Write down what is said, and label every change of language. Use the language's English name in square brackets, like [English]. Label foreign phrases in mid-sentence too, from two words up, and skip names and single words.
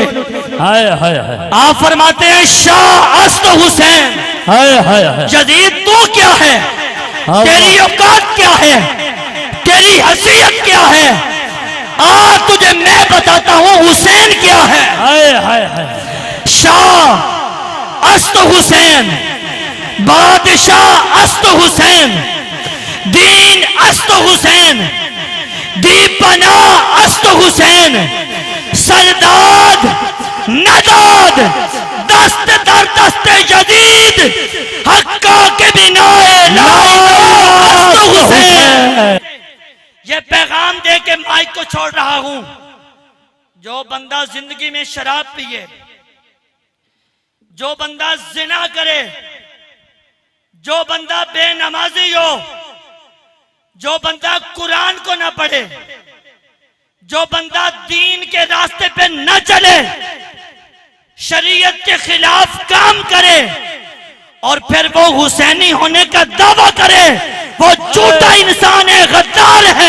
[Urdu] آپ فرماتے ہیں [Persian] شاہ است حسین۔ [Urdu] یزید تو کیا ہے، تیری اوقات کیا ہے، تیری حیثیت کیا ہے، آج تجھے میں بتاتا ہوں حسین کیا ہے۔ [Persian] شاہ است حسین، بادشاہ است حسین، دین است حسین، دی پناہ است حسین، سرداد نداد دست در دست یزید، حقا کے بنا است حسین۔ [Urdu] یہ پیغام دے کے مائک کو چھوڑ رہا ہوں، جو بندہ زندگی میں شراب پیے، جو بندہ زنا کرے، جو بندہ بے نمازی ہو، جو بندہ قرآن کو نہ پڑھے، جو بندہ دین کے راستے پہ نہ چلے، شریعت کے خلاف کام کرے، اور پھر وہ حسینی ہونے کا دعویٰ کرے، وہ جھوٹا انسان ہے، غدار ہے۔